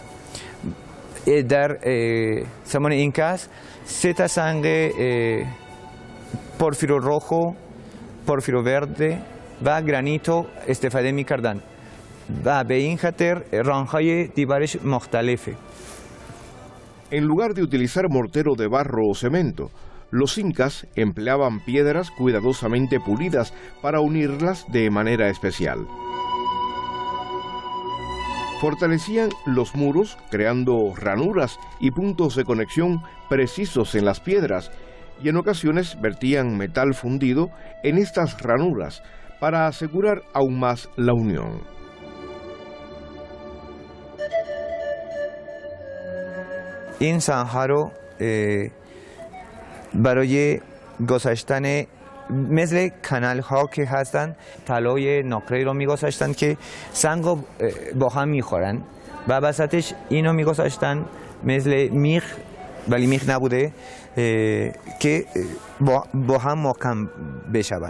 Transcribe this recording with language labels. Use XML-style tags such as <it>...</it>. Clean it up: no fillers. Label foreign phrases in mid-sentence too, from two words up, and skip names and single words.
<fa>در زمان اینکاس 3 تا سنگ</fa> <es>pórfido rojo, pórfido verde</es> <fa>و گرانیتو استفاده می کردن و به این خاطر رنگ‌های دیوارش مختلفه.</fa> <es>En lugar de utilizar mortero de barro o cemento, los incas empleaban piedras cuidadosamente pulidas para unirlas de manera especial. Fortalecían los muros creando ranuras y puntos de conexión precisos en las piedras y en ocasiones vertían metal fundido en estas ranuras para asegurar aún más la unión.</es> <fa>این سنگ‌ها رو برای گذاشتن مثل کانال ها که هستن طلای نقره رو میگذاشتن که سنگ رو با هم میخورن و وسطش اینو میگذاشتن مثل میخ ولی میخ نبوده که با هم محکم بشون.</fa>